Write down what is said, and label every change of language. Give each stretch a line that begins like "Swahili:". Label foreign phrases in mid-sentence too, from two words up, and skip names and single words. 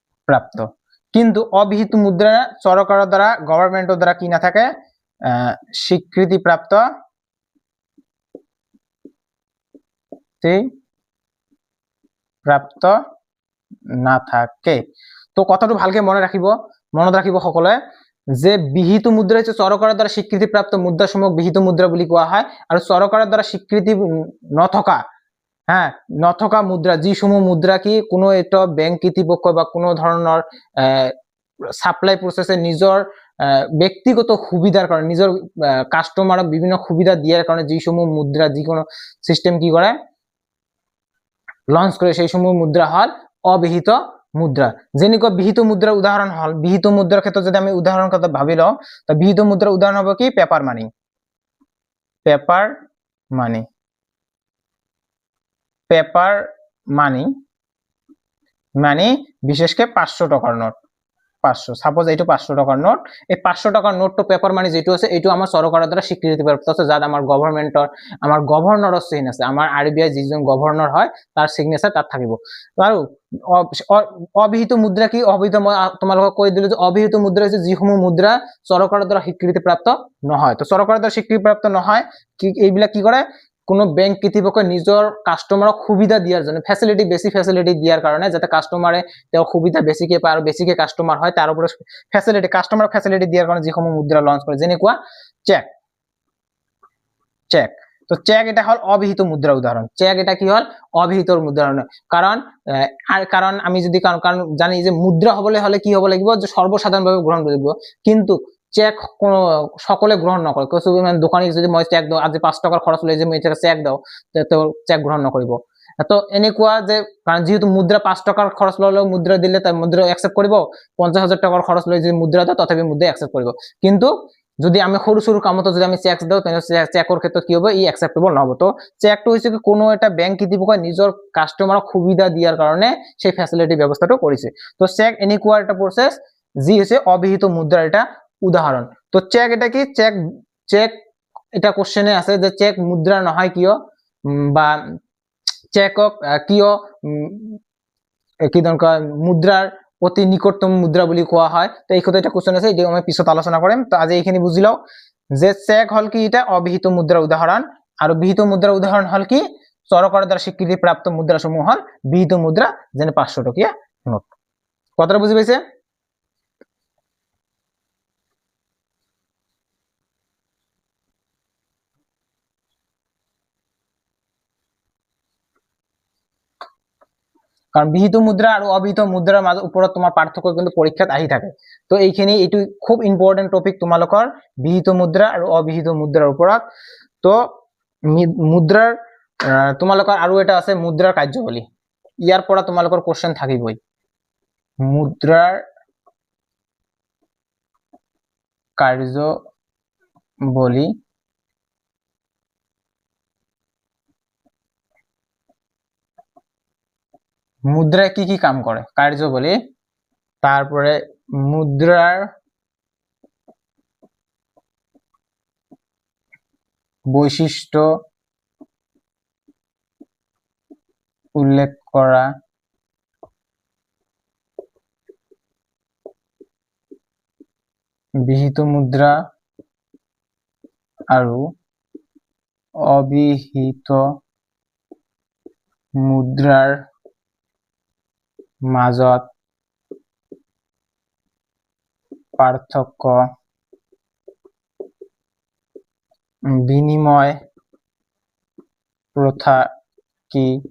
Bangla: কিন্তু অবিহিত মুদ্রা সরকারের দ্বারা, গভর্নমেন্টের দ্বারা কি না থাকে, স্বীকৃতিপ্রাপ্ত প্রাপ্ত না থাকে।
Assamese: তো কথাটো ভালকে মনত ৰাখিব সকলোৱে যে বিহিত মুদ্ৰা হৈছে চৰকাৰৰ দ্বাৰা স্বীকৃতিপ্ৰাপ্ত মুদ্ৰাসমূহক বিহিত মুদ্ৰা বুলি কোৱা হয় আৰু চৰকাৰৰ দ্বাৰা স্বীকৃতি নথকা মুদ্রা যিসমূহ মুদ্রা কি কোনো এটা ব্যাংক কর্তৃপক্ষ বা কোনো ধরনের
English: সাপ্লাই প্রসেসে
Assamese: নিজের ব্যক্তিগত সুবিধার কারণে নিজের কাস্টমারক বিভিন্ন সুবিধা দিয়ার কারণে যিসমূহ মুদ্রা যিকোনো সিস্টেম কি করে লঞ্চ করে সেই সমূহ মুদ্রা হল অবিহিত মুদ্রা। যেনেকুৱা বিহিত মুদ্রার উদাহরণ হল বিহিত মুদ্রার ক্ষেত্রে যদি আমি উদাহরণ কথা ভাবি লওঁ তো বিহিত মুদ্রার উদাহরণ হবে কি
English: paper money
Assamese: মানে বিশেষকে 500 টাকার নোট 500 সাপোজ এইটো 500 টাকার নোট এই 500 টাকার নোট তো
English: paper money
Assamese: যেটো আছে এইটো আমার সরকারের দ্বারা স্বীকৃতিপ্রাপ্ত আছে যাত আমার গভর্নৰৰ চিহ্ন আছে আমার আরবিআই যিজন গভর্নর হয় তার সিগনেচার তাত থাকিব। আৰু অবিহিত মুদ্রা কি অবিহিত মই তোমালোকক কৈ দিলো যে অবিহিত মুদ্রা আছে যিসমূহ মুদ্রা সরকারের দ্বারা স্বীকৃতিপ্রাপ্ত নহয়। তো সরকারের দ্বারা স্বীকৃতিপ্রাপ্ত নহয় কি এইবিলাক কি কৰে কোনো ব্যাংক কর্তৃপক্ষ নিজের কাস্টমারক সুবিধা দিয়ার জন্য বেশি ফ্যাসিলিটি দিয়ার কারণে যাতে কাস্টমারে তেও সুবিধা বেশিকে পায় আর বেশিকে কাস্টমার হয় তার উপরে
English: customer facility
Assamese: দিয়ার কারণে যিসমূহ মুদ্রা লঞ্চ করে যেনেকুৱা চেক। তো চেক এটা হল অবিহিত মুদ্রা উদাহরণ। চেক এটা কি হল অবিহিত মুদ্রা কারণ আমি যদি কারণ জানি যে মুদ্রা হবলে হলে কি হব লাগিব যে সর্বসাধারণভাবে গ্রহণ কৰিব কিন্তু চেক সকলে গ্রহণ নকৰে। কিছুমান দোকানী যদি মই চেক দিওঁ আজি 5 টাকার খরচ লৈ যে মই চেক দাও তো চেক গ্রহণ নকৰিব। তো এনেকুৱা যে কারণ যেহেতু মুদ্রা 5 টাকার খরচ ললেও মুদ্রা দিলে তাই মুদ্রা অ্যাকসেপ্ট কৰিব 50,000 টাকার খরচ লৈ যে মুদ্রা দাও তথাপি মুদ্রা অ্যাকসেপ্ট কৰিব। কিন্তু যদি আমি সৰু কামতো যদি আমি চেক দাও তেনে চেকৰ ক্ষেত্ৰত কি হ'ব ই অ্যাকসেপ্টেবল নহব। তো চেকটো হৈছে কি কোনো এটা ব্যাংক কর্তৃপক্ষ নিজৰ কাস্টমারক সুবিধা দিয়াৰ কাৰণে সেই ফ্যাসিলিটি ব্যৱস্থাটো কৰিছে। তো চেক এনেকুৱা এটা প্ৰসেস যি হৈছে অবিহিত মুদ্ৰাৰ এটা উদাহরণ। তো চেক এটা কি চেক এটা কোশ্চেনে আছে যে চেক মুদ্রা নহয় কিয় বা চেকক কিয় কি দরকার মুদ্রার অতি নিকটতম মুদ্রা বুলি কোৱা হয়। তো এই কথা এটা কোশ্চেন আছে এটি আমি পিছত আলোচনা কৰিম। তো আজি এইখিনি বুজি লও যে চেক হল কি এটা অবিহিত মুদ্রার উদাহরণ আর বিহিত মুদ্রার উদাহরণ হল কি সরকারের দ্বারা স্বীকৃতিপ্রাপ্ত মুদ্রাসমূহ হল বিহিত মুদ্রা যেনে 500 টকীয়া নোট। কথাটা বুঝি পাইছে? কারণ বিহিত মুদ্রা আর অবিহিত মুদ্রার মাঝে উপৰত তোমার পার্থক্য কিন্তু পরীক্ষাত আহি থাকে। তো এইখিনি এইটো খুব
English: important topic
Assamese: তোমালোকৰ বিহিত মুদ্রা আর অবিহিত মুদ্রার উপৰত। তো মুদ্রার তোমালোকৰ আৰু এটা আছে মুদ্রার কার্যাবলী। ইয়াৰ পৰা তোমালোকৰ কোশ্চেন থাকিবই।
Bangla: মুদ্রার কার্যাবলী মুদ্রায় কি কি কাম করে কার্যাবলী তারপরে মুদ্রার বৈশিষ্ট্য উল্লেখ করা বিহিত মুদ্রা আৰু অবিহিত মুদ্রার
Assamese: মাজত পার্থক্য বিনিময় প্রথা কি